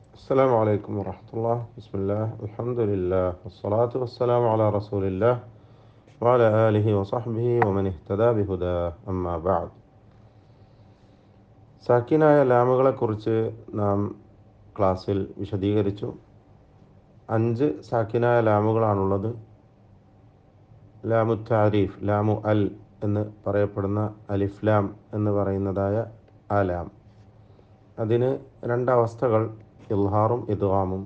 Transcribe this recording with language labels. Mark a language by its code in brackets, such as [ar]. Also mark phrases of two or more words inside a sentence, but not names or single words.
[ar] السلام عليكم ورحمة الله. بسم الله الحمد لله والصلاة والسلام على رسول الله وعلى آله وصحبه ومن اهتدى بهداه أما بعد. [ml] സാക്കിനായ ലാമുകളെക്കുറിച്ച് നാം ക്ലാസ്സിൽ വിശദീകരിച്ചു. 5 സാക്കിനായ ലാമുകളാണുള്ളത്. [ar] لام تعريف, لام ال [ml] എന്ന് പറയപ്പെടുന്ന [ar] ألف لام [ml] എന്ന് പറയുന്നതായ ആ ലാം, അതിന് 2 അവസ്ഥകൾ, ഇൽഹാറും ഇദ്ഗാമും.